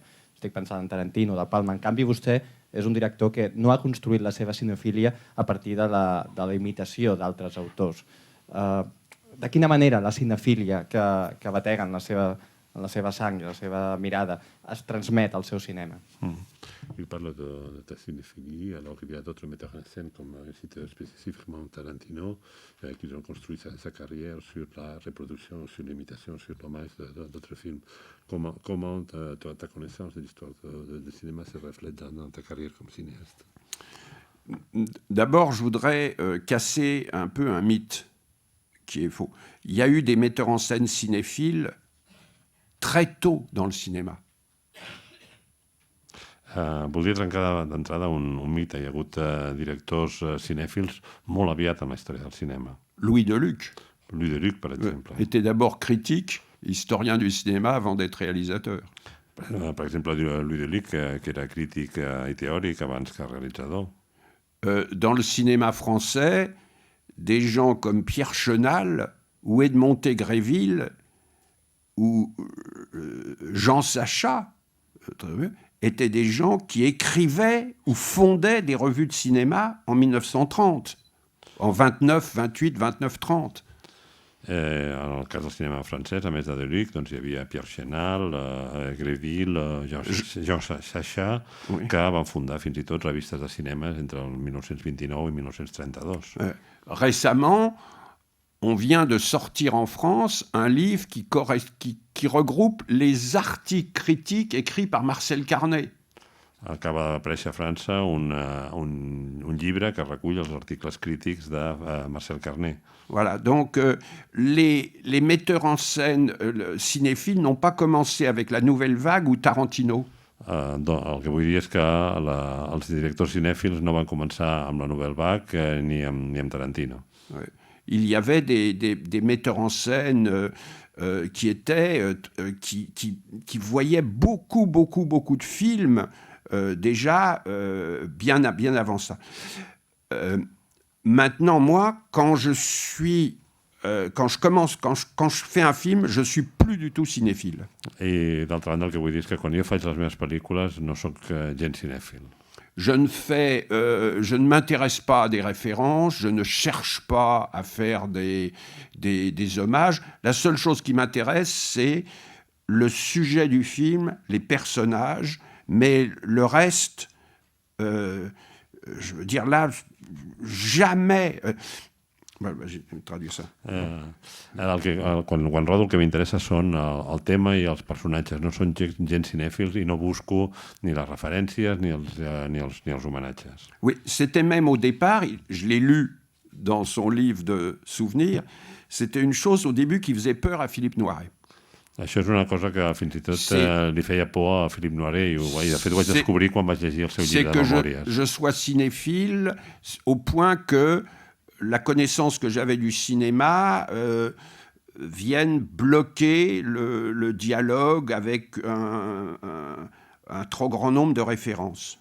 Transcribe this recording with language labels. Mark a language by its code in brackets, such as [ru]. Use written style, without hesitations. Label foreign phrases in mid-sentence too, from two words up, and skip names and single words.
[ca] Estic pensant en Tarantino, de Palma. En canvi, vostè és un director que no ha construït la seva cinefília a partir de la imitació d'altres autors. De quina manera la cinefília que batega en la seva sang, la seva mirada, es transmet al seu cinema? [fr] Il parle de ta cinéphilie, alors qu'il y a d'autres metteurs en scène, comme cité spécifiquement Tarantino, qui ont construit sa carrière sur la reproduction, sur l'imitation, sur l'hommage d'autres films. Comment ta connaissance de l'histoire du cinéma se reflète dans ta carrière comme cinéaste? D'abord, je voudrais casser un peu un mythe qui est faux. Il y a eu des metteurs en scène cinéphiles très tôt dans le cinéma. [ca] Voldria trencar d'entrada un mite. Hi ha hagut directors cinèfils molt aviat en la història del cinema. [fr] Louis Deluc. [ca] Louis Deluc, per exemple. [fr] Était d'abord critique, historien du cinéma, avant d'être réalisateur. [ca] Per exemple, Louis Deluc, que era crític i teòric abans que realitzador. [fr] Dans le cinéma français, des gens comme Pierre Chenal ou Edmond Tégréville ou Jean Sacha étaient des gens qui écrivaient ou fondaient des revues de cinéma en 1930, en 29, 28, 29, 30. [ca] En el cas del cinema francès, a més de Deluc, doncs hi havia Pierre Chenal, Gréville, Jean Sacha, que van fundar fins i tot revistes de cinema entre el 1929 i 1932. [fr] Récemment, on vient de sortir en France un livre qui regroupe les articles critiques écrits par Marcel Carné. [ca] Acaba d'aparèixer a França un llibre que recull els articles crítics de Marcel Carné. [fr] Voilà, donc les metteurs en scène cinéphiles n'ont pas commencé avec la Nouvelle Vague ou Tarantino. [ca] El que vull dir és que els directors cinèfils no van començar amb la Nouvelle Vague ni amb Tarantino. [fr] Ouais. Il y avait des metteurs en scène qui voyaient beaucoup de films déjà bien avant ça. Maintenant, moi, quand je fais un film, je suis plus du tout cinéphile. [ca] I d'altra banda, el que vull dir és que quan jo faig les meves pel·lícules no sóc gens cinèfil. [fr] Je ne m'intéresse pas à des références, je ne cherche pas à faire des hommages. La seule chose qui m'intéresse, c'est le sujet du film, les personnages, mais le reste, je veux dire là, jamais... J'ai traduit ça. [ca] Quan rodo el que m'interessa són el tema i els personatges. No són gens cinèfils i no busco ni les referències ni els homenatges. [fr] Oui, c'était même au départ, je l'ai lu dans son livre de souvenirs, c'était une chose au début qui faisait peur à Philippe Noiret. [ca] Això és una cosa que fins i tot li feia por a Philippe Noiret i de fet ho vaig descobrir quan vaig llegir el seu llibre de memòries. [fr] C'est que je sois cinéphile au point que la connaissance que j'avais du cinéma vienne bloquer le dialogue avec un trop grand nombre de références.